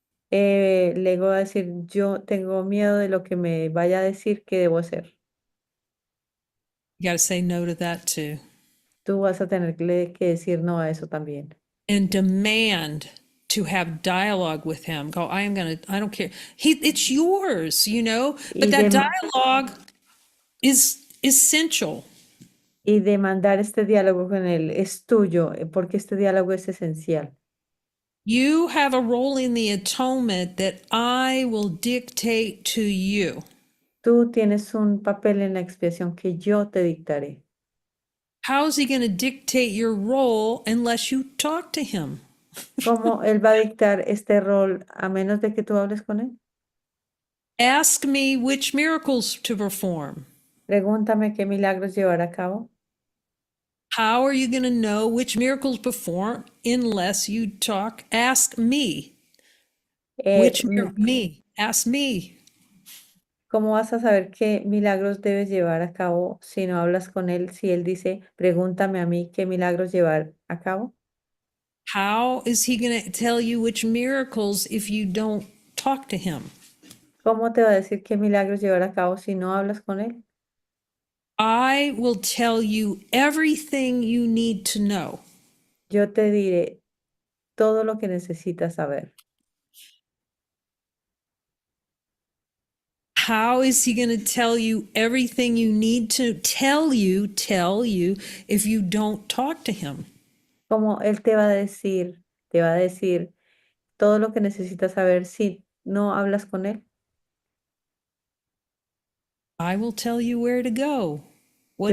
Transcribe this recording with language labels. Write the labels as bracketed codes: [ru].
[es] El ego va a decir, yo tengo miedo de lo que me vaya a decir que debo hacer. [en] You got to say no to that too. [es] Tú vas a tener que decir no a eso también. [en] And demand to have dialogue with him. Go, I don't care. It's yours, but [es] Y, [en] that dialogue is essential. [es] y demandar este diálogo con él es tuyo, porque este diálogo es esencial. [en] You have a role in the atonement that I will dictate to you. [es] Tú tienes un papel en la expiación que yo te dictaré. [en] How's he going to dictate your role unless you talk to him? [es] ¿Cómo él va a dictar este rol a menos de que tú hables con él? [en] Ask me which miracles to perform. [es] Pregúntame qué milagros llevar a cabo. [en] How are you going to know which miracles perform unless you talk? Ask me. Me? Ask me. [es] ¿Cómo vas a saber qué milagros debes llevar a cabo si no hablas con él? Si él dice, pregúntame a mí qué milagros llevar a cabo. [en] How is he going to tell you which miracles if you don't talk to him? [es] ¿Cómo te va a decir qué milagros llevar a cabo si no hablas con él? [en] I will tell you everything you need to know. [es] Yo te diré todo lo que necesitas saber. [en] How is he going to tell you everything you need to tell you if you don't talk to him? [es] ¿Cómo él te va a decir todo lo que necesitas saber si no hablas con él? [en] I will tell you where to go, what